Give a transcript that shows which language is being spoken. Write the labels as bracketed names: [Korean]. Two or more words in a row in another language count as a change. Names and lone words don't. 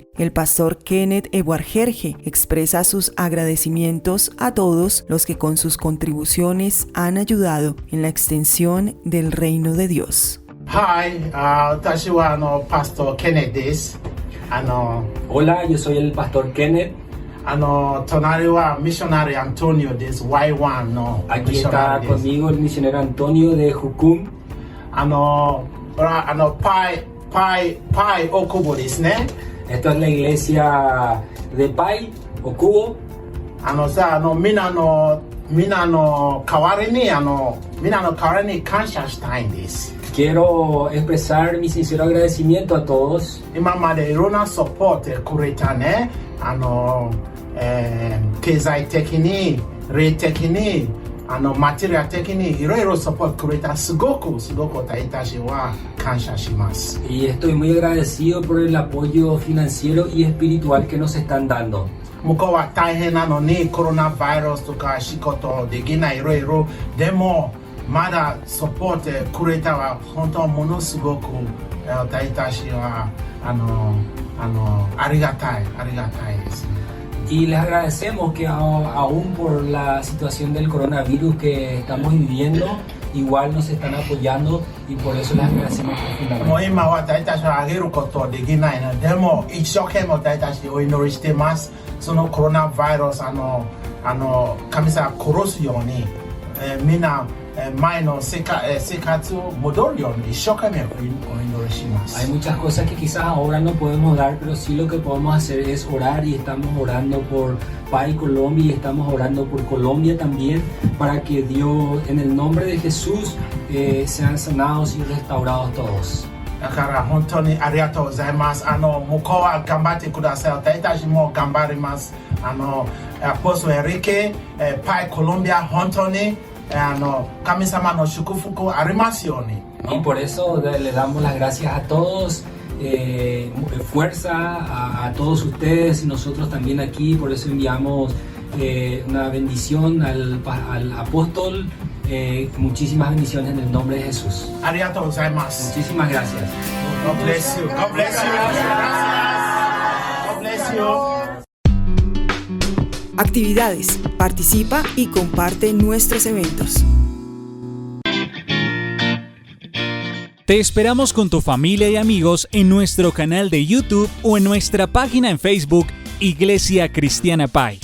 [Spanish] el pastor Kenneth Ewargerge expresa sus agradecimientos a todos los que con sus contribuciones han ayudado en la extensión del reino de Dios. [Japanese] Hi, 私はPastor Kenneth です。 [Spanish] Hola, yo soy el pastor Kenneth. [Japanese] 隣は Missionary Antonio です。Y1 の [Spanish] Aquí está conmigo el misionero Antonio de Jukum. [Japanese] Pai Okubo ですね。 [Spanish] Esto es la iglesia de Pai Okubo. [Japanese] みんなの代わりに感謝したいんです。 [Spanish] Quiero expresar mi sincero agradecimiento a todos. [Japanese] 今までいろんなサポートくれたね。経済的に、霊的に、マテリア的にいろいろサポートくれた。すごく私は感謝します。 [Spanish] Y estoy muy agradecido por el apoyo financiero y espiritual que nos están dando. [Japanese] 向こうは大変なのにコロナウイルスとか仕事できないいろいろでもまだサポートくれたは本当ものすごく私たちはありがたいです。 [Spanish] Y les agradecemos que aún por la situación del coronavirus que estamos viviendo, igual nos están apoyando y por eso les agradecemos profundamente. [Japanese] もう今私たちはあげることできないのでも一生懸命私たちお祈りしてます。そのコロナウイルス神様殺すように、みんな前の生活を戻るように一生懸命お祈りします。 [Spanish] Hay muchas cosas que quizás ahora no podemos dar, pero sí lo que podemos hacer es orar y estamos orando por Pai Colombia y estamos orando por Colombia también para que Dios, en el nombre de Jesús, sean sanados y restaurados todos. [Japanese] だから本当にありがとうございます。向こうは頑張ってください。私たちも頑張ります。アポストエリケ、パイコロンビア本当に神様の祝福ありますように。 [Spanish] Y por eso le damos las gracias a todos, fuerza a todos ustedes y nosotros también aquí. Por eso enviamos una bendición al apóstol. Muchísimas bendiciones en el nombre de Jesús. [Japanese] ありがとうございます。 [Spanish] Muchísimas gracias. [English] God bless you. God bless you. God bless you. [Spanish] Actividades. Participa y comparte nuestros eventos. Te esperamos con tu familia y amigos en nuestro canal de YouTube o en nuestra página en Facebook Iglesia Cristiana Pai.